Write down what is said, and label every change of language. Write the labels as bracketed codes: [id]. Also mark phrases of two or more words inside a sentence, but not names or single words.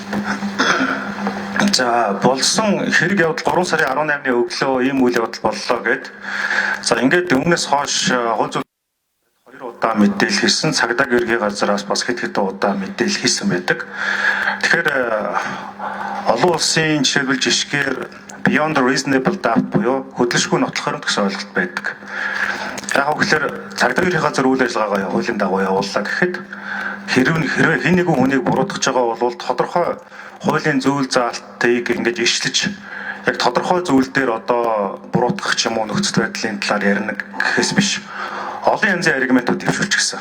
[mn] За болсон хэрэг явдал 3 сарын 18-ны өглөө ийм үйл явдал боллоо гэд. За ингээд өмнөөс хойш хууль зүйн 2 удаа мэдээлэл хийсэн, цагдаагийн ерхий газараас бас хэд удаа мэдээлэл хийсэн байдаг. Тэгэхээр олон улсын жишээлбэл жишгээр [en] beyond reasonable doubt [mn] буюу хөдөлшгүй нотлох хоригдох гэсэн ойлголт байдаг. Яг гэхээр цагдаагийн ерхий газар үйл ажиллагаагаа хуулийн дагуу явууллаа гэхэд хэрвээ хэн нэгэн хүнийг буруутгаж байгаа бол тодорхой хуулийн зүйл заалтыг ингэж ишлэж яг тодорхой зүйл дээр одоо буруутгах ч юм уу нөхцөл байдлын талаар ярина гэхээс биш олон янзын аргументууд дэвшүүлчихсэн.